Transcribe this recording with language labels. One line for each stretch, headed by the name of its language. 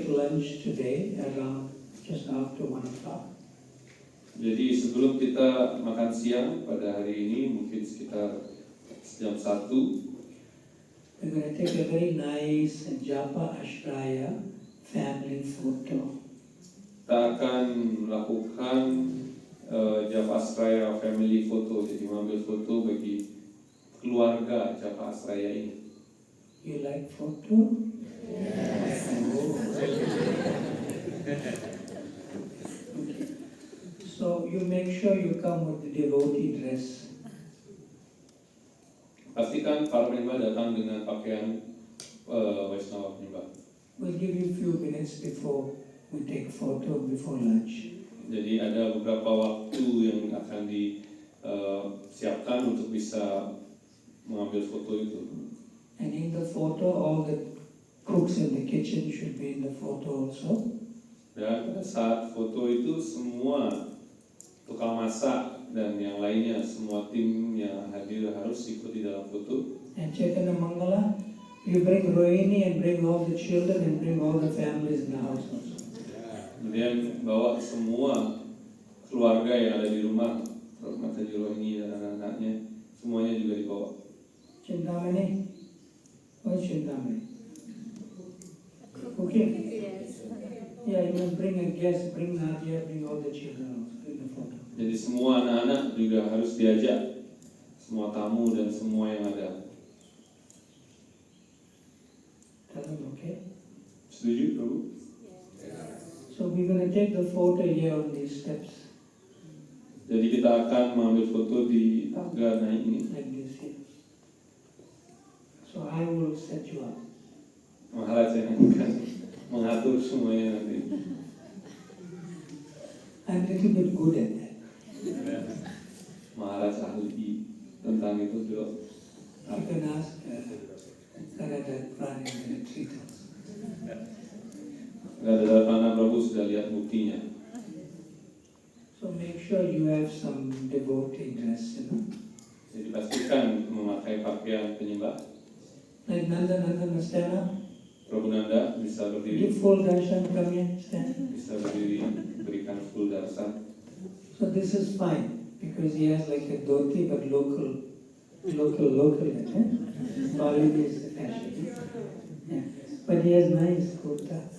English: lunch today around just after 1 o'clock.
Indonesian: Jadi sebelum kita makan siang pada hari ini mungkin sekitar jam 1,
English: We're going to take a very nice Japa Ashraya family photo.
Indonesian: kita akan melakukan Japa Asraya
English: family photo,
Indonesian: jadi mengambil foto bagi keluarga Japa Asraya ini.
English: You like photo? Yes. Okay. So you make sure you come with the devotee dress.
Indonesian: Pastikan para penyembah datang dengan pakaian Vaishnava penyembah.
English: We'll give you a few minutes before we take photo before lunch.
Indonesian: Jadi ada beberapa waktu yang akan disiapkan untuk bisa mengambil foto itu.
English: And in the photo, all the cooks in the kitchen should be in the photo also.
Indonesian: Dan pada saat foto itu semua tukang masak dan yang lainnya, semua tim yang hadir harus ikut di dalam foto.
English: And Chaitanya Mangala, you bring Rohini and bring all the children and bring all the families in the house also.
Indonesian: Kemudian bawa semua keluarga yang ada di rumah, Mataji Rohini dan anak-anaknya, semuanya juga dibawa.
English: Chintamani? What's Chintamani? Okay. Yeah, you must bring a guest, bring Nadia, bring all the children also in the photo.
Indonesian: Jadi semua anak-anak juga harus diajak, semua tamu dan semua yang ada.
English: Tell them, okay?
Indonesian: Setuju, Prabhu?
English: So we're going to take the photo here on these steps,
Indonesian: Jadi kita akan mengambil foto di tangga naik ini.
English: like this here. So I will set you up.
Indonesian: Maharaj yang akan mengatur semuanya nanti.
English: I'm a little bit good at that.
Indonesian: Maharaj ahli tentang itu juga.
English: You can ask Radha Prani in the retreat house.
Indonesian: Radha Prabhu sudah lihat buktinya.
English: So make sure you have some devotee dress, you know.
Indonesian: Jadi pastikan memakai pakaian penyembah.
English: Like Nanda stand up.
Indonesian: Prabhu Nanda bisa berdiri,
English: Give full darshan, come here, stand.
Indonesian: bisa berdiri, berikan full darshan.
English: So this is fine, because he has like a dhoti, but local, eh? Bollywood is the fashion. Yeah. But he has nice kurta.